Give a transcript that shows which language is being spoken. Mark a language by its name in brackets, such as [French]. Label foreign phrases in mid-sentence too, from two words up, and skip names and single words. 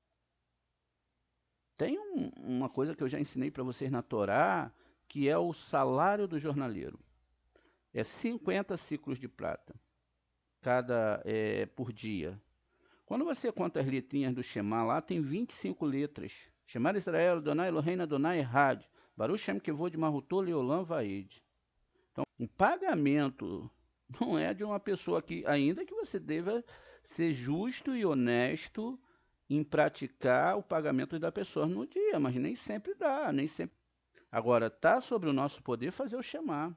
[Portuguese] Tem uma coisa que eu já ensinei para vocês na Torá, que é o salário do jornaleiro. É 50 ciclos de prata por dia. Quando você conta as letrinhas do Shema lá, tem 25 letras. [Hebrew] שמע ישראל, אדני אלהינו, אדני אחד, ברוך שם כבוד מלכותו לעולם ועד. [Portuguese] Então, o pagamento não é de uma pessoa que, ainda que você deva ser justo e honesto em praticar o pagamento da pessoa no dia, mas nem sempre dá, nem sempre. Agora, está sobre o nosso poder fazer o Shema.